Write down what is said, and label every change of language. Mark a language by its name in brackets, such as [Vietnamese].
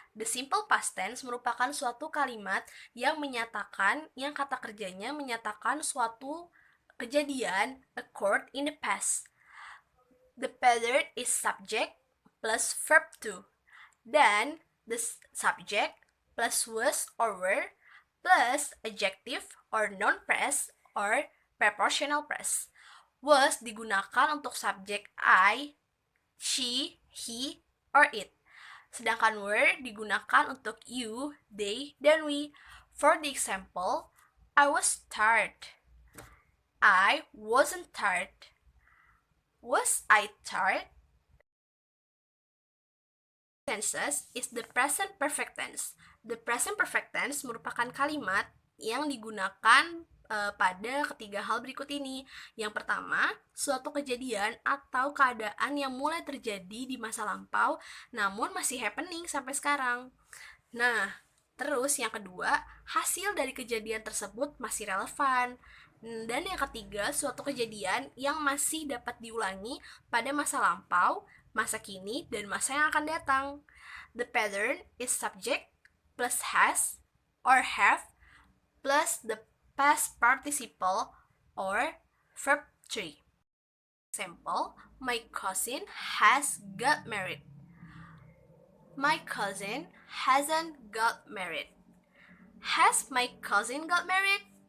[English] The simple past tense [Indonesian] merupakan suatu kalimat yang menyatakan, yang kata kerjanya menyatakan suatu kejadian [English] occurred in the past. The pattern is subject plus verb to. [Indonesian] Dan [English] the subject plus was or were plus adjective or noun phrase or prepositional phrase. [Indonesian] Was digunakan untuk subjek I, she, he, or it. Sedangkan were digunakan untuk you, they, dan we. [English] For the example, I was tired. I wasn't tired. Was I tired? Tenses is the present perfect tense. The present perfect tense [Indonesian] merupakan kalimat yang digunakan pada ketiga hal berikut ini. Yang pertama, suatu kejadian atau keadaan yang mulai terjadi di masa lampau namun masih happening sampai sekarang. Nah, terus yang kedua, hasil dari kejadian tersebut masih relevan. Dan yang ketiga, suatu kejadian yang masih dapat diulangi pada masa lampau, masa kini, dan masa yang akan datang. [English] The pattern is subject plus has or have plus the past participle or verb 3. Example, my cousin has got married. My cousin hasn't got married. Has my cousin got married?